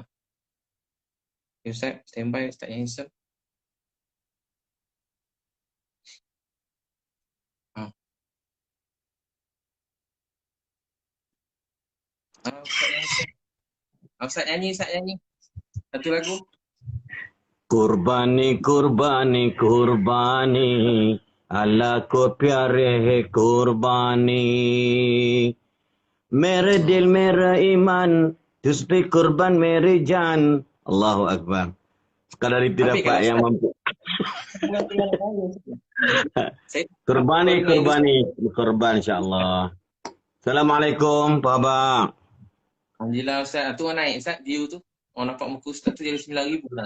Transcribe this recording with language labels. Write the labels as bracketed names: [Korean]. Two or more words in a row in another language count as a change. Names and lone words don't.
[Malay] Okay, Ustaz, standby Ustaz yang handsome. Ustaz nyanyi. Satu lagu. [Hindi] कुर्बानी कुर्बानी कुर्बानी अल्लाह को प्यारे है कुर्बानी मेरे दिल मेरा ईमान तुझ पे कुर्बान मेरी जान [Arabic] الله أكبر. [Malay] Sekadar itu Tapi dapat yang mampu. Kurban insyaAllah. Assalamualaikum Pak Abang. Alhamdulillah Ustaz. Tu orang naik Ustaz view tu. Orang nampak muka Ustaz tu jadi 9,000 lah.